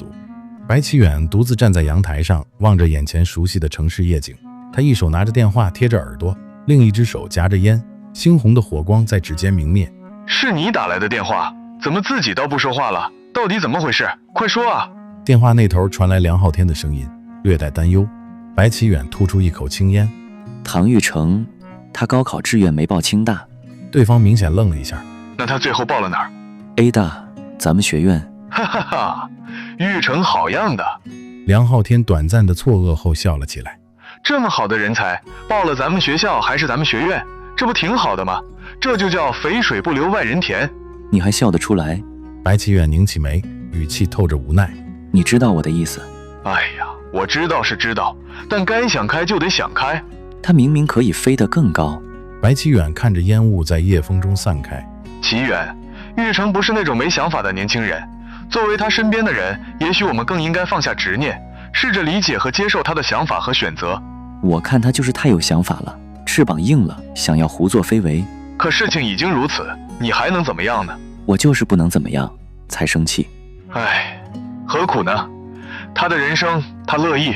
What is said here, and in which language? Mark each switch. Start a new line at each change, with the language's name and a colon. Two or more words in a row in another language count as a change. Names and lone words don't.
Chinese: 白啟遠獨自站在陽台上，望着眼前熟悉的城市夜景，他一手拿着電話貼着耳朵，另一只手夾着煙，猩紅的火光在指尖明滅。是你打來的電話，怎麼自己倒不說話了？到底怎麼回事？快說啊！電話那頭傳來梁浩天的聲音，略帶擔憂。白啟遠吐出一口青煙。唐玉成，他高考志願沒報清大。對方明顯愣了一下。那他最後報了哪兒？A 大，咱們學院。哈哈哈，玉成好樣的！梁浩天短暫的錯愕後笑了起來。這麼好的人才，報了咱們學校還是咱們學院，這不挺好的嗎？這就叫肥水不流外人田。你還笑得出來？白啟遠擰起眉，語氣透着無奈。你知道我的意思？哎呀，我知道是知道，但該想開就得想開。他明明可以飛得更高。白啟遠看着煙霧在夜風中散開。啟遠，玉成不是那種沒想法的年輕人，作為他身邊的人，也許我們更應該放下執念，試着理解和接受他的想法和選擇。我看他就是太有想法了，翅膀硬了，想要胡作非為。可事情已經如此，你還能怎麼樣呢？我就是不能怎麼樣，才生氣。唉，何苦呢？他的人生，他樂意。